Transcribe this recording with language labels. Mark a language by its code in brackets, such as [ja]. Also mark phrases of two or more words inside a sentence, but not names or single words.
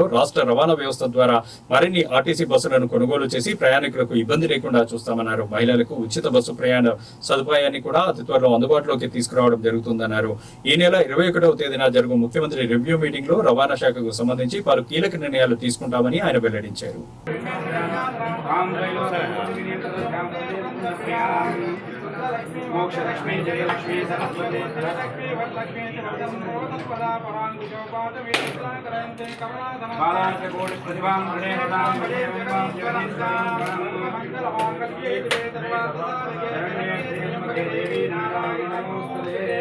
[te] రాష్ట్ర రవాణా వ్యవస్థ ద్వారా మరిన్ని ఆర్టీసీ బస్సులను కొనుగోలు చేసి ప్రయాణికులకు ఇబ్బంది లేకుండా చూస్తామన్నారు. మహిళలకు ఉచిత బస్సు ప్రయాణ సదుపాయాన్ని కూడా అతి త్వరలో అందుబాటులోకి తీసుకురావడం జరుగుతుందన్నారు. ఈ నెల 21వ తేదీన జరుగు ముఖ్యమంత్రి రివ్యూ మీటింగ్ లో రవాణా శాఖకు సంబంధించి పలు కీలక నిర్ణయాలు తీసుకుంటామని ఆయన వెల్లడించారు. [sa] मोक्षलक्ष्मी जयलक्ष्मी सरस्वती लक्ष्मी वरलक्ष्मी वरदम्भोदस्पदा पराङ्कुशोपादवीत्राकरन्ते कमलासमालाचकोटि प्रतिभां प्रणेतां भजेवां मंगलमाङ्गल्ये शिवे सर्वार्थसाधिके शरण्ये त्र्यम्बके देवी नारायणी नमोस्तुते